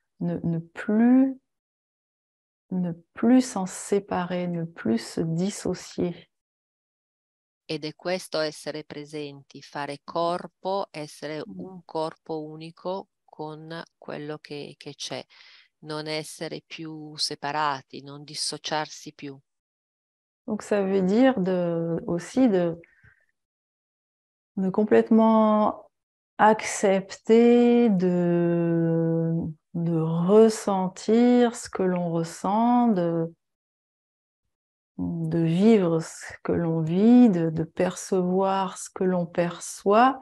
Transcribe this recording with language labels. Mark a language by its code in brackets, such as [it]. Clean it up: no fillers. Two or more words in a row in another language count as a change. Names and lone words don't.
[fr] ne plus s'en séparer, ne plus se dissocier. [it] Ed è questo essere presenti, fare corpo, essere Mm. un corpo unico con quello che c'è, non essere più separati, non dissociarsi più. [fr] Donc ça veut dire aussi de complètement accepter de ressentir ce que l'on ressent, de vivre ce que l'on vit, de percevoir ce que l'on perçoit.